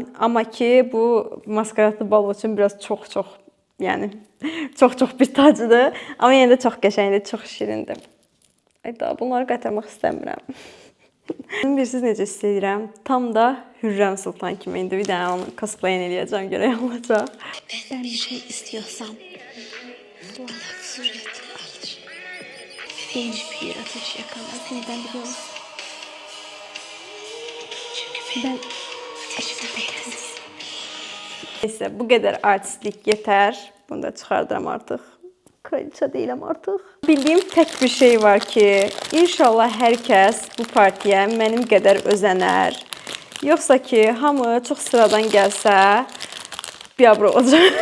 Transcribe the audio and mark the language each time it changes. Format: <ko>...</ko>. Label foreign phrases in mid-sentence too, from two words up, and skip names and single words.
<az>Amma ki bu maskaratlı bal üçün biraz çox, yəni çox bir tacıdır. Amma yenə də çox qəşəngdir, çox şirindir. Daha bunları qaytarmaq istəmirəm. Bilirsiniz necə hiss edirəm? Tam da Hürrəm Sultan kimi indi bir dənə onu cosplayini eləyəcəm, görək olacaq.</az> <tr>Ben bir şey istiyorsam Allah sureti alır. Hiçbir ateş yakamaz. Neden biliyor musun? Çünkü ben ateşimde kendisi.</tr> <az>Neyse, bu qədər artistlik yetər. Bunu da çıxardıram artıq. Kraliça deyiləm artıq. Bildiyim tək bir şey var ki, inşallah hər kəs bu partiyə mənim qədər özənər. Yoxsa ki, hamı çox sıradan gəlsə, biabr olacaq.</az>